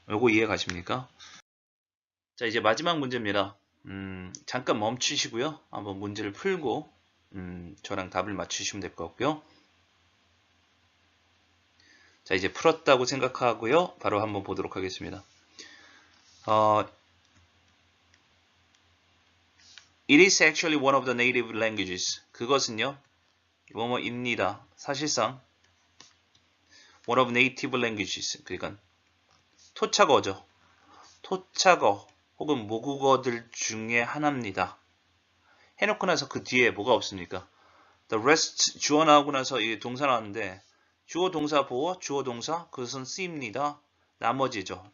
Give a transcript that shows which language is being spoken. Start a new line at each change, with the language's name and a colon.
Korean: 요거 이해 가십니까? 자, 이제 마지막 문제입니다. 잠깐 멈추시고요. 한번 문제를 풀고 저랑 답을 맞추시면 될 것 같고요. 자, 이제 풀었다고 생각하고요. 바로 한번 보도록 하겠습니다.
English: It is actually one of the native languages.
Korean: 그것은요. 뭐뭐입니다. 사실상
English: one of native languages.
Korean: 그러니까 토착어죠. 토착어 혹은 모국어들 중에 하나입니다. 해놓고 나서 그 뒤에 뭐가 없습니까? The rest 주어 나오고 나서 이 동사 나왔는데 주어 동사 보어 주어 동사 그것은 쓰입니다. 나머지죠.